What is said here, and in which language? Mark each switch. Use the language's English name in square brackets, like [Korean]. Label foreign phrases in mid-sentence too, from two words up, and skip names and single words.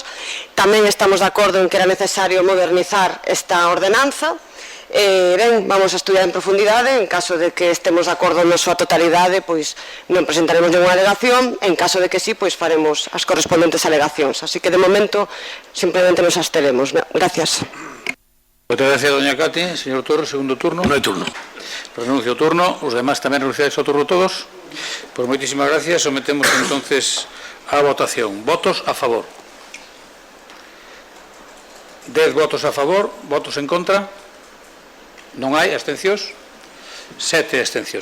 [Galician] Tamén estamos de acordo en que era necesario modernizar esta ordenanza. Ben, vamos a estudiar en profundidade. En caso de que estemos de acordo na súa totalidade, pois non presentaremos ninguna alegación. En caso de que sí, pois faremos as correspondentes alegacións. Así que de momento simplemente nos absteremos. Gracias. [Spanish] Muchas gracias, doña Cati. Señor Torres, segundo turno. No hay turno. [Galician] Renuncio ao turno. Os demás tamén renunciáis ao turno todos. Pues moitísimas gracias. [Spanish] Sometemos entonces a votación. Votos a favor. 10 votos a favor. Votos en contra. [Galician] Non hai abstencións. 7 abstencións.